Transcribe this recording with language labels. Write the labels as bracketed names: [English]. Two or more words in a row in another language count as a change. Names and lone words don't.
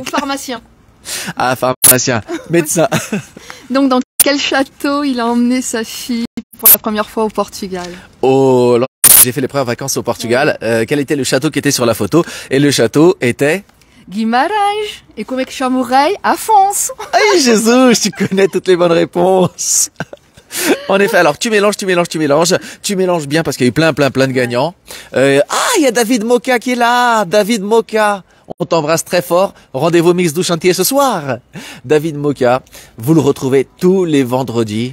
[French] Ou pharmacien. Ah, pharmacien, médecin. Donc, dans quel château il a emmené sa fille pour la première fois au Portugal? Oh, j'ai fait les premières vacances au Portugal. Quel était le château qui était sur la photo? Et le château était... [Portuguese] Guimarães. Et como é que chama o rei? Afonso. [French] Aïe, Jésus, tu connais toutes les bonnes réponses. En effet, alors tu mélanges bien parce qu'il y a eu plein de gagnants. Il y a David Moka qui est là. David Moka, on t'embrasse très fort. Rendez-vous Mix du Chantier ce soir. David Moka, vous le retrouvez tous les vendredis.